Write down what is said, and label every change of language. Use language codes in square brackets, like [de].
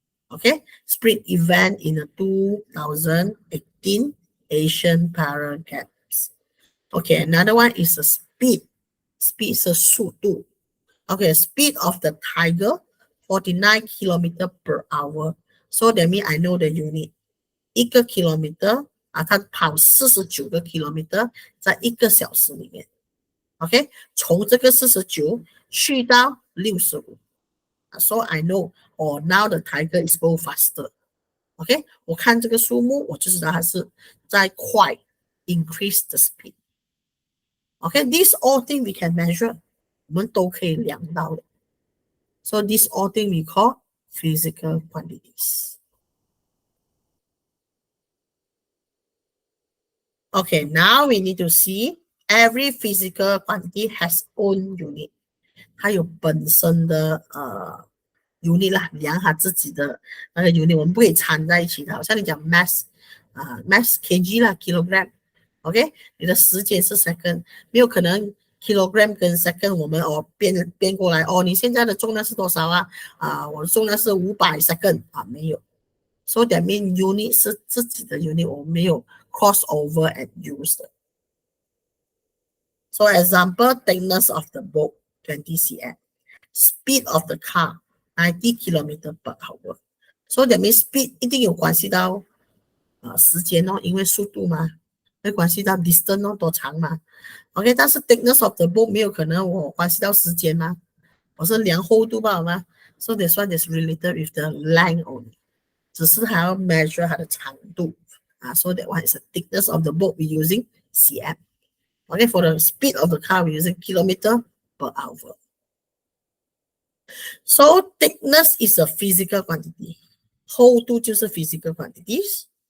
[en] Okay, sprint event in the 2018 Asian Para Games. Okay, another one is the speed. Speed [zh] 是速度。 [en] Okay, speed of the tiger, 49 km per hour. So that means I know the unit. [zh] 一个 kilometer 啊，它跑49个 kilometer 在1个小时里面。 OK， 从这个49去到65。 [en] So I know, oh, now the tiger is go faster. [zh] OK， 我看这个数目，我就知道它是在快 [en] increase the speed. OK, these all things we can measure. [zh] 我们都可以量到的。 [en] So these all things we call physical quantities. Okay, now we need to see every physical quantity has own unit. [zh] 它有本身的unit 啦，量它自己的那个 unit， 我们不可以掺在一起的。好像你讲 mass mass kg 啦 kilogram，OK， 你的时间是 second， 没有可能 kilogram 跟 second 我们变过来你现在的重量是多少啊？我的重量是500 second 没有。 So that means unit 是自己的 unit， 我们没有 [en] cross over and use [zh] 的。 [en] So example, thickness of the boat 20 cm, speed of the car 90 km per hour. So that means [zh] speed 一定有关系到时间因为速度嘛，会关系到 distance 多长嘛。 OK， 但是 [en] thickness of the boat [zh] 没有可能我关系到时间嘛，我是量厚度吧嘛。 [en] So this one is related with the length only， [zh] 只是还要 [en] measure [zh] 它的长度 [en] So that one is the thickness of the boat we using cm. Okay, for the speed of the car, we're using kilometer per hour. So thickness is a physical quantity. [zh] 厚度就是 [en] physical quantities.